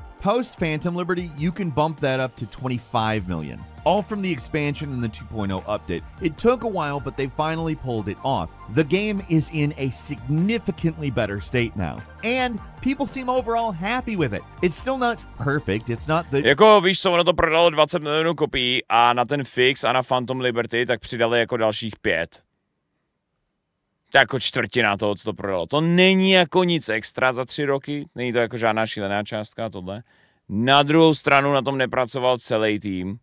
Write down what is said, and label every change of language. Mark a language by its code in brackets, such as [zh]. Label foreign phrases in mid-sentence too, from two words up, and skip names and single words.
[en] Post Phantom Liberty, you can bump that up to 25 million. All from the expansion and the 2.0 update. It took a while, but they finally pulled it off. The game is in a significantly better state now. And people seem overall happy with it. It's still not perfect, it's not the... [cs] Jako víš co, ono to prodalo 20 milionů kopií a na ten fix a na Phantom Liberty tak přidali jako dalších 5. To je jako čtvrtina toho, co to prodalo. To není jako nic extra za 3 roky, není to jako žádná šílená částka tohle. Na druhou stranu na tom nepracoval celý tým.